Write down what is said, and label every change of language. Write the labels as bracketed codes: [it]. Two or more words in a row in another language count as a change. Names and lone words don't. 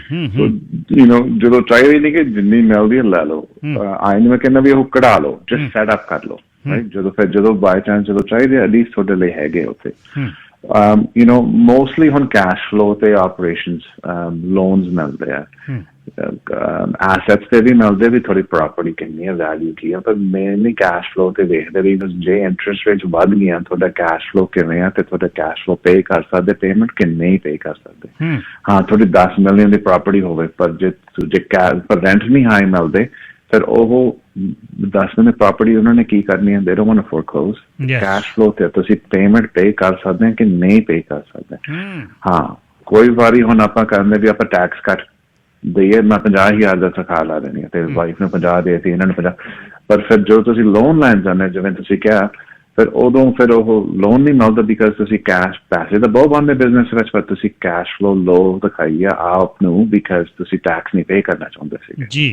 [pa] ਜਦੋਂ ਚਾਹੀਦੀ ਨਹੀਂ ਕਿ ਜਿੰਨੀ ਮਿਲਦੀ ਹੈ ਲੈ ਲਓ, ਆਈ ਨਹੀਂ ਮੈਂ ਕਹਿੰਦਾ ਵੀ ਉਹ ਕਢਾ ਲਓ, [en] just setup [pa] ਕਰ ਲਓ, ਜਦੋਂ [en] by chance [pa] ਜਦੋਂ ਚਾਹੀਦੇ ਐਟਲੀਸਟ ਤੁਹਾਡੇ ਲਈ ਹੈਗੇ ਉੱਥੇ। mostly ਹੁਣ [en] cash flow [pa] ਤੇ [en] operations loans [pa] ਮਿਲਦੇ ਆ, assets ਤੇ ਵੀ ਮਿਲਦੇ, ਵੀ ਥੋੜੀ property ਕਿੰਨੀ ਹੈ, value ਕੀ ਹੈ, ਪਰ [en] mainly cash flow [pa] ਤੇ ਦੇਖਦੇ ਵੀ ਜੇ [en] interest rates [pa] ਵੱਧ ਗਈਆਂ ਤੁਹਾਡਾ [en] cash flow [pa] ਕਿਵੇਂ ਆ, ਤੇ ਤੁਹਾਡਾ [en] cash flow pay [pa] ਕਰ ਸਕਦੇ, payment ਕਿੰਨੇ ਹੀ pay ਕਰ ਸਕਦੇ। ਹਾਂ ਤੁਹਾਡੀ 10 ਮਿਲੀਅਨ ਦੀ property ਹੋਵੇ, ਪਰ ਜੇ ਪਰ rent ਨਹੀਂ ਹਾਈ ਮਿਲਦੇ, ਫਿਰ ਉਹ 10 [en] million property [pa] ਉਹਨਾਂ ਨੇ ਕੀ ਕਰਨੀ ਹੈ, [en] they don't want to foreclose। cash flow [pa] ਤੇ ਤੁਸੀਂ [en] payment pay [pa] ਕਰ ਸਕਦੇ ਕਿ ਨਹੀਂ ਪੇ ਕਰ ਸਕਦੇ। ਹਾਂ ਕੋਈ ਵਾਰੀ ਹੁਣ ਆਪਾਂ ਕਹਿੰਦੇ ਵੀ ਆਪਾਂ ਟੈਕਸ ਕੱਟ ਦਈਏ, ਮੈਂ 50,000 ਦਾ ਤਨਖਾਹ ਲਾ ਦੇਣੀ ਹੈ ਤੇ ਵਾਈਫ ਨੂੰ 50 ਦੇ ਦਿੱਤੀ, ਇਹਨਾਂ ਨੂੰ 50, ਪਰ ਫਿਰ ਜਦੋਂ ਤੁਸੀਂ ਲੋਨ ਲੈਣ ਜਾਂਦੇ ਜਿਵੇਂ ਤੁਸੀਂ ਕਿਹਾ, ਫਿਰ ਉਦੋਂ ਫਿਰ ਉਹ ਲੋਨ ਨਹੀਂ ਮਿਲਦਾ, ਬਿਕਾਜ਼ ਤੁਸੀਂ ਕੈਸ਼ ਪੈਸੇ ਤਾਂ ਬਹੁਤ ਬਣਦੇ ਬਿਜ਼ਨਸ ਵਿੱਚ, ਪਰ ਤੁਸੀਂ [en] cash flow low [pa] ਦਿਖਾਈ ਆ ਆਪ ਨੂੰ, ਬਿਕਾਜ਼ ਤੁਸੀਂ ਟੈਕਸ ਨਹੀਂ ਪੇ ਕਰਨਾ ਚਾਹੁੰਦੇ ਸੀਗੇ ਜੀ।